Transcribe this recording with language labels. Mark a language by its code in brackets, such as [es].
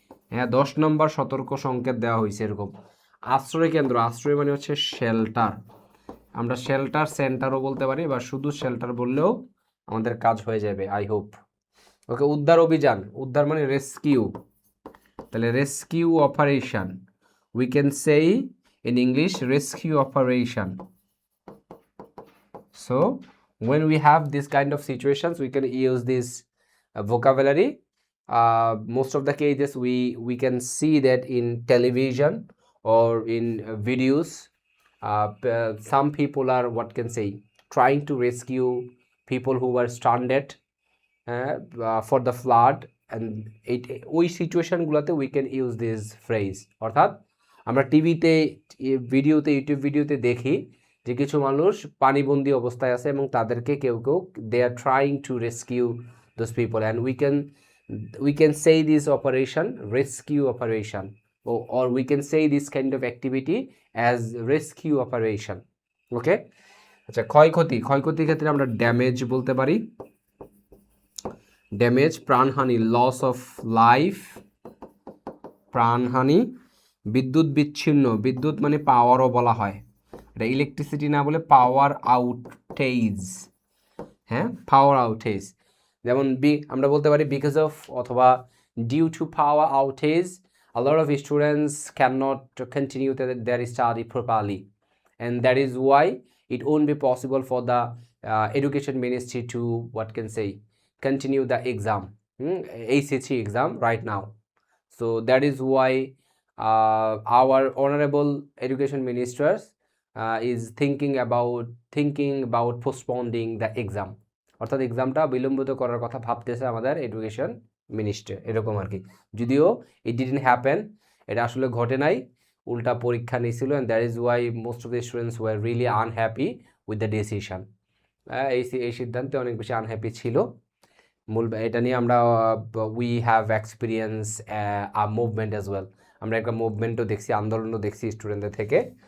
[bn] হ্যাঁ, 10 নম্বর সতর্ক সংকেত দেওয়া হয়েছে এরকম। আশ্রয় কেন্দ্র, আশ্রয় মানে হচ্ছে শেল্টার, আমরা শেল্টার সেন্টারও বলতে পারি, বা শুধু শেল্টার বললেও আমাদের কাজ হয়ে যাবে, [en] I hope. [bn] ওকে, উদ্ধার অভিযান, উদ্ধার মানে রেস্কিউ, তাহলে rescue operation, [en] We can say in English rescue operation. So when we have this kind of situations, we can use this vocabulary. Most of the cases we can see that in television or in videos. Some people are, what can say, trying to rescue people who were stranded for the flood, and [bn] ওই সিচুয়েশনগুলোতে [en] we can use this phrase। [bn] অর্থাৎ আমরা টিভিতে, ভিডিওতে, YouTube ভিডিওতে দেখি যে কিছু মানুষ পানিবন্দী অবস্থায় আছে এবং তাদেরকে কেউ [en] They are trying to rescue those people, and we can say this operation rescue operation, or we can say this kind of activity as rescue operation। [bn] ওকে, আচ্ছা, ক্ষয়ক্ষতি, ক্ষয়ক্ষতির ক্ষেত্রে আমরা ড্যামেজ বলতে পারি, ড্যামেজ। প্রাণহানি, লস অফ লাইফ, প্রাণহানি। বিদ্যুৎ বিচ্ছিন্ন, বিদ্যুৎ মানে পাওয়ারও বলা হয়, এটা ইলেকট্রিসিটি না বলে পাওয়ার আউটেজ। [en] হ্যাঁ, power outage, [bn] যেমন আমরা বলতে পারি [en] Because of, অথবা due to power outage a lot of students cannot continue their study properly, and that is why it won't be possible for the education ministry to, what can say, continue the exam, ACC exam right now. So that is why our honorable education ministers is thinking about postponing the exam, [bn] অর্থাৎ এক্সামটা বিলম্বিত করার কথা ভাবতেছে আমাদের education minister, এরকম আর কি। [en] যদিও it didn't happen, [bn] এটা আসলে ঘটে নাই, উল্টা পরীক্ষা নিয়েছিল, [en] And that is why most of the students were really unhappy with the decision. [bn] এই সিদ্ধান্তে অনেক বেশি আনহ্যাপি ছিল। মূল এটা নিয়ে আমরা [en] we have experience a movement as well, [bn] আমরা একটা মুভমেন্টও দেখছি, আন্দোলনও দেখছি স্টুডেন্টদের থেকে।